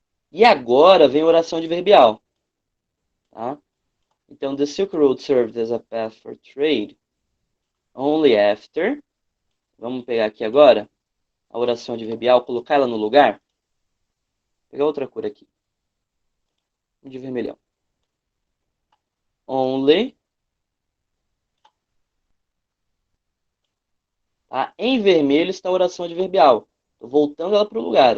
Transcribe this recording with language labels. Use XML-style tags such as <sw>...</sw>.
<pt>E agora vem a oração adverbial. Tá? Então,</pt> <en>the Silk Road served as a path for trade only after.</en> <pt>Vamos pegar aqui agora a oração adverbial, colocar ela no lugar. Vou pegar outra cor aqui. De vermelhão. Only. Tá? Em vermelho está a oração adverbial. Estou voltando ela para o lugar.</pt>